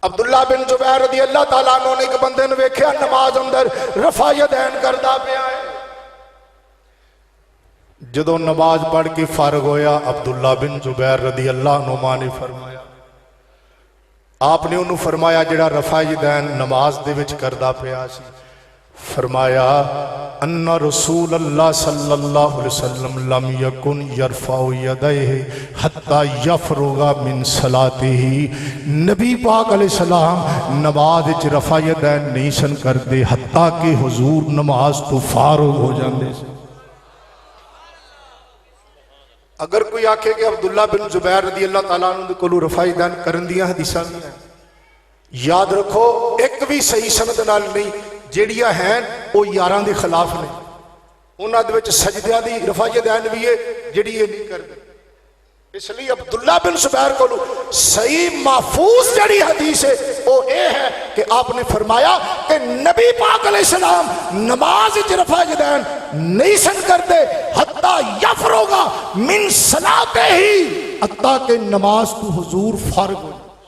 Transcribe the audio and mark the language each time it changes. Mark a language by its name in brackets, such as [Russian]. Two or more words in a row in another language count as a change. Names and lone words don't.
[Punjabi] عبداللہ بن زبیر رضی اللہ تعالیٰ عنہ نے ایک بندے نے ویکھیا نماز اندر رفع یدین کردا پیا ہے. جدو نماز پڑھ کے فارغ ہویا عبداللہ بن زبیر رضی اللہ عنہ نے فرمایا، آپ نے انہوں فرمایا جڑا رفع یدین نماز دے وچ کردا پیا سی، فرمایا [Arabic] ان رسول اللہ صلی اللہ علیہ وسلم لم یکن یرفع یدیہ حتی یفرغ من صلاتہ، [Punjabi] نبی پاک علیہ السلام نماز وچ رفع یدین نہیں سن کردے حتیٰ کہ حضور نماز تو فارغ ہو جاندے سے. اگر کوئی آکھے کہ عبداللہ بن زبیر رضی اللہ تعالیٰ عنہ کو رفع یدین کرن دیاں حدیثاں نہیں ہیں، یاد رکھو ایک بھی صحیح سند نال نہیں، جیڑیاں ہیں وہ یاراں دے خلاف نے. انہاں دے وچ سجدیاں دی رفع یدین بھی ہے جیڑی یہ نہیں کردے. اس لیے عبداللہ بن زبیر کو صحیح محفوظ جڑی حدیث ہے وہ اے ہے کہ آپ نے فرمایا کہ نبی پاک علیہ السلام نماز وچ رفع یدین نہیں سن کرتے [Arabic] حتی یفرغ من صلاتہ، [Punjabi] حتی کہ نماز تو حضور فارغ ہو.